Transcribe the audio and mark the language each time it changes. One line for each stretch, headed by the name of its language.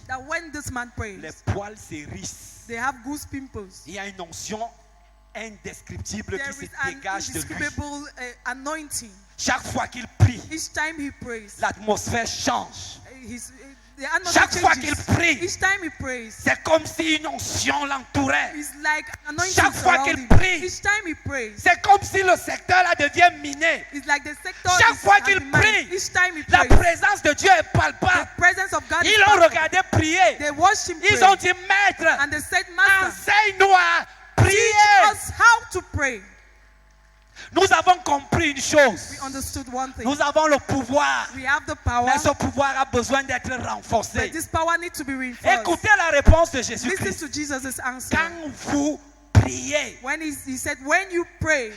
English: that when this man prays,
French: les poils s'hérissent.
English: they have goose pimples.
French: Il y a une onction indescriptible
English: There
French: qui se
English: is an
French: dégage de lui.
English: indescribable anointing.
French: Chaque fois qu'il prie,
English: Each time he prays,
French: l'atmosphère change.
English: the atmosphere
French: Chaque fois qu'il
English: changes.
French: prie,
English: Each time he prays,
French: c'est comme si une onction l'entourait.
English: it's like an anointing
French: Chaque fois
English: surround
French: qu'il
English: him.
French: prie,
English: Each time he prays,
French: c'est comme si le secteur là devient miné.
English: it's like the sector
French: Chaque
English: is
French: fois
English: has
French: qu'il
English: been mined.
French: prie,
English: Each time he
French: La
English: prays,
French: présence de Dieu est
English: the
French: palpable.
English: presence of God is
French: Ils l'ont
English: palpable.
French: regardé prier.
English: They watched him
French: Ils
English: pray,
French: ont dit, Maître,
English: and they said, Master,
French: enseigne-nous à prier.
English: teach us how to pray.
French: Nous avons compris une chose.
English: We understood one thing.
French: Nous avons le pouvoir.
English: We have the power,
French: Mais ce pouvoir a besoin d'être renforcé.
English: but this power needs to be reinforced.
French: Écoutez la réponse de
English: Listen
French: Jésus-Christ.
English: to Jesus' answer.
French: Quand vous priez,
English: When he said, when you pray,